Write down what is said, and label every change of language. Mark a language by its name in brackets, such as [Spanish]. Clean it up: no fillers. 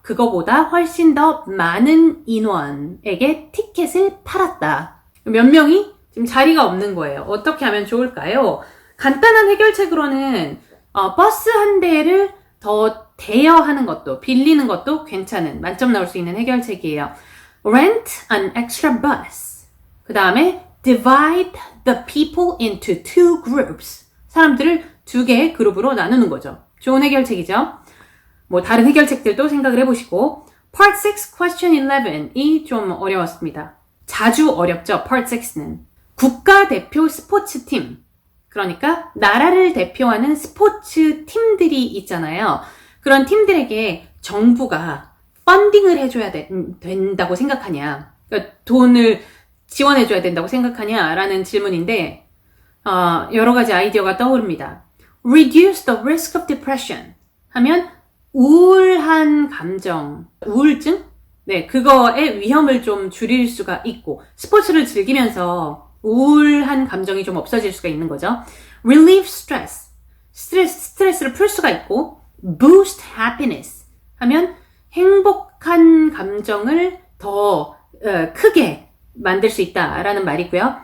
[Korean] 그거보다 훨씬 더 많은 인원에게 티켓을 팔았다. 몇 명이 지금 자리가 없는 거예요. 어떻게 하면 좋을까요? 간단한 해결책으로는 버스 한 대를 더 대여하는 것도, 빌리는 것도 괜찮은, 만점 나올 수 있는 해결책이에요. [English] Rent an extra bus. 그 다음에 divide the people into two groups. [Korean] 사람들을 두 개의 그룹으로 나누는 거죠. 좋은 해결책이죠. 뭐 다른 해결책들도 생각을 해보시고. Part 6, question 11이 좀 어려웠습니다. 자주 어렵죠, Part 6는. 국가대표 스포츠팀. 그러니까 나라를 대표하는 스포츠 팀들이 있잖아요. 그런 팀들에게 정부가 펀딩을 해줘야 된다고 생각하냐, 그러니까 돈을 지원해줘야 된다고 생각하냐라는 질문인데 여러 가지 아이디어가 떠오릅니다. [English] Reduce the risk of depression 하면 우울한 감정, 우울증? [Korean] 네, 그거의 위험을 좀 줄일 수가 있고 스포츠를 즐기면서 우울한 감정이 좀 없어질 수가 있는 거죠. [English] Relieve stress. [Korean] 스트레스를 풀 수가 있고 Boost happiness 하면 행복한 감정을 더 크게 만들 수 있다라는 말이고요.